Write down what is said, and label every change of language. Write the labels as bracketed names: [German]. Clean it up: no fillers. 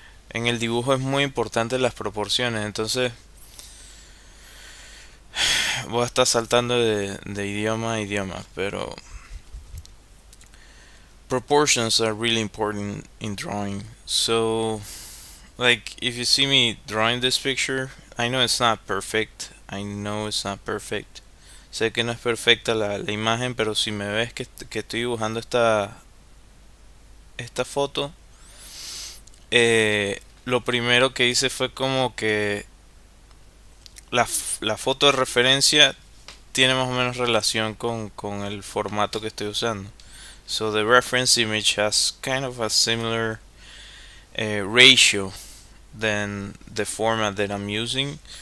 [Spanish] En el dibujo es muy importante las proporciones, entonces voy a estar saltando de idioma a idioma, pero [English] proportions are really important in drawing. So, like, if you see me drawing this picture, I know it's not perfect. I know it's not perfect. [Spanish] Sé que no es perfecta la imagen, pero si me ves que estoy dibujando esta foto, lo primero que hice fue como que la foto de referencia tiene más o menos relación con el formato que estoy usando. [English] So the reference image has kind of a similar ratio than the format that I'm using.